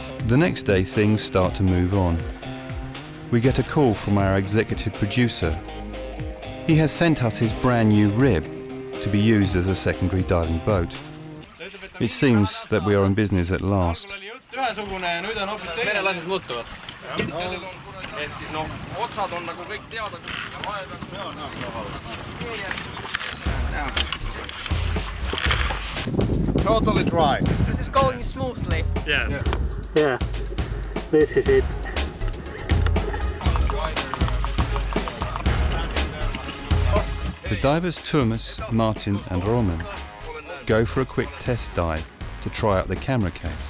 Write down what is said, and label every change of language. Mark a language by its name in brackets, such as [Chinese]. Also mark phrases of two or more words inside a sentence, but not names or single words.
[English] The next day things start to move on. We get a call from our executive producer. He has sent us his brand new rib to be used as a secondary diving boat. It seems that we are in business at last. [Estonian] Merelased muutuvad. Ehk siis no otsad on nagu kõik teada. [English] Totally dry. This is going smoothly. Yes. Yeah. This is it. The divers Tuomas, Martin and Roman go for a quick test dive to try out the camera case.